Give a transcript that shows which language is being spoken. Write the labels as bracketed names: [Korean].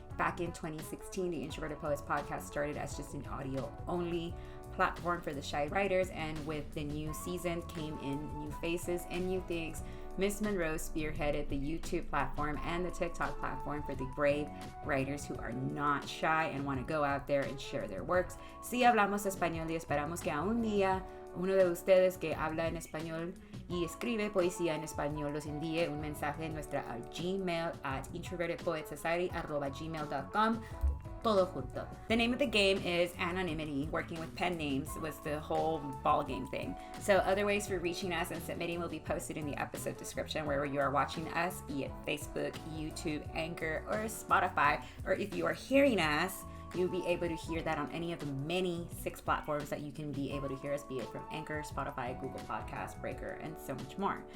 [English] Back in 2016, the Introverted Poets podcast started as just an audio only platform for the shy writers, and with the new season came in new faces and new things. Miss Monroe spearheaded the YouTube platform and the TikTok platform for the brave writers who are not shy and want to go out there and share their works. [Spanish] Sí hablamos español y esperamos que un día uno de ustedes que habla en español y escribe poesía en español los envíe un mensaje en nuestra Gmail at introvertedpoetsociety@gmail.com. Todo junto. [English] The name of the game is anonymity. Working with pen names was the whole ball game thing. So other ways for reaching us and submitting will be posted in the episode description wherever you are watching us, be it Facebook, YouTube, Anchor, or Spotify. Or if you are hearing us, you'll be able to hear that on any of the many 6 platforms that you can be able to hear us, be it from Anchor, Spotify, Google Podcasts, Breaker, and so much more.